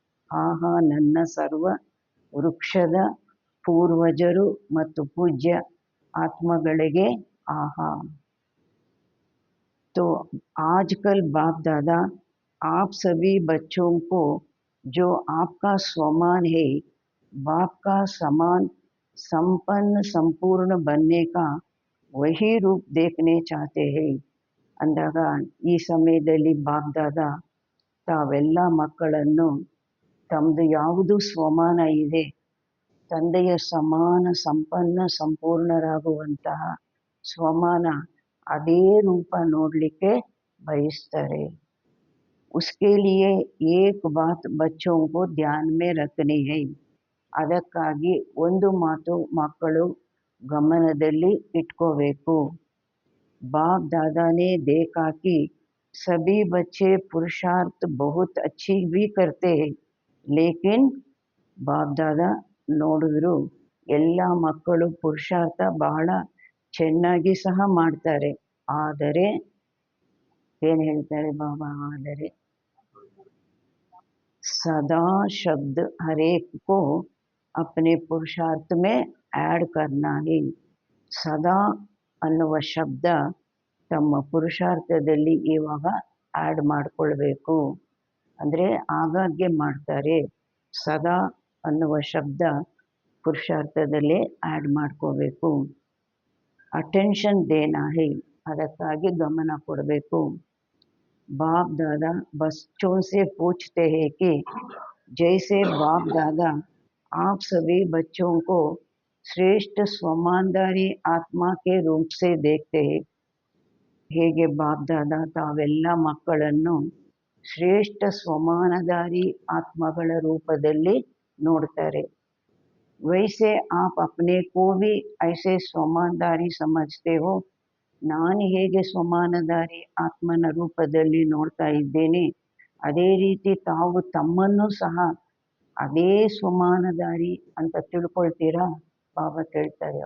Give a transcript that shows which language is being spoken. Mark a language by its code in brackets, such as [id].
[kn] ಆಹಾ, ನನ್ನ ಸರ್ವ ವೃಕ್ಷದ ಪೂರ್ವಜರು ಮತ್ತು ಪೂಜ್ಯ ಆತ್ಮಗಳಿಗೆ आहा। [hi] तो आजकल बाप दादा आप सभी बच्चों को जो आपका स्वमान है, बाप का समान संपन्न संपूर्ण बनने का वही रूप देखने चाहते हैं अंದಾಗ [kn] ಈ ಸಮಯದಲ್ಲಿ ಬಾಪ್ ದಾದಾ ತಾವೆಲ್ಲ ಮಕ್ಕಳನ್ನು ತಮ್ಮದು ಯಾವುದು ಸ್ವಮಾನ ಇದೆ, ತಂದೆಯ ಸಮಾನ ಸಂಪನ್ನ ಸಂಪೂರ್ಣರಾಗುವಂತಹ ಸ್ವಮಾನ ಅದೇ ರೂಪ ನೋಡಲಿಕ್ಕೆ ಬಯಸ್ತಾರೆ. [hi] उसके लिए एक बात बच्चों को ध्यान में रखनी है. [kn] ಅದಕ್ಕಾಗಿ ಒಂದು ಮಾತು ಮಕ್ಕಳು ಗಮನದಲ್ಲಿ ಇಟ್ಕೋಬೇಕು. [hi] बाप दादा ने देखा कि सभी बच्चे पुरुषार्थ बहुत अच्छी भी करते हैं, लेकिन बाप दादा [kn] ನೋಡಿದ್ರು ಎಲ್ಲ ಮಕ್ಕಳು ಪುರುಷಾರ್ಥ ಬಹಳ ಚೆನ್ನಾಗಿ ಸಹ ಮಾಡ್ತಾರೆ. ಆದರೆ ಏನು ಹೇಳ್ತಾರೆ ಬಾಬಾ, ಆದರೆ [hi] सदा शब्द हर एक को अपने पुरुषार्थ में ऐड करना है. [kn] ಸದಾ ಅನ್ನುವ ಶಬ್ದ ತಮ್ಮ ಪುರುಷಾರ್ಥದಲ್ಲಿ ಇವಾಗ ಆ್ಯಡ್ ಮಾಡಿಕೊಳ್ಬೇಕು. ಅಂದರೆ ಆಗಾಗ್ಗೆ ಮಾಡ್ತಾರೆ. ಸದಾ ಅನ್ನುವ ಶಬ್ದ ಪುರುಷಾರ್ಥದಲ್ಲೇ ಆ್ಯಡ್ ಮಾಡ್ಕೋಬೇಕು. [hi] ಅಟೆನ್ಷನ್ ದೇನಾ ಹೈ, [kn] ಅದಕ್ಕಾಗಿ ಗಮನ ಕೊಡಬೇಕು. [hi] बाप दादा बच्चों से पूछते हैं कि जैसे बाप दादा आप सभी बच्चों को श्रेष्ठ स्वमानधारी आत्मा के रूप से देखते हैं. [kn] ಹೇಗೆ ಬಾಪ್ ದಾದಾ ತಾವೆಲ್ಲ ಮಕ್ಕಳನ್ನು ಶ್ರೇಷ್ಠ ಸ್ವಮಾನಧಾರಿ ಆತ್ಮಗಳ ರೂಪದಲ್ಲಿ ನೋಡ್ತಾರೆ. [hi] वैसे आप अपने को भी ऐसे स्वमानधारी समझते हो. [kn] ನಾನು ಹೇಗೆ ಸ್ವಮಾನಧಾರಿ ಆತ್ಮನ ರೂಪದಲ್ಲಿ ನೋಡ್ತಾ ಇದ್ದೇನೆ, ಅದೇ ರೀತಿ ತಾವು ತಮ್ಮನ್ನು ಸಹ ಅದೇ ಸ್ವಮಾನಧಾರಿ ಅಂತ ತಿಳ್ಕೊಳ್ತೀರಾ? ಬಾಬಾ ಕೇಳ್ತಾರೆ.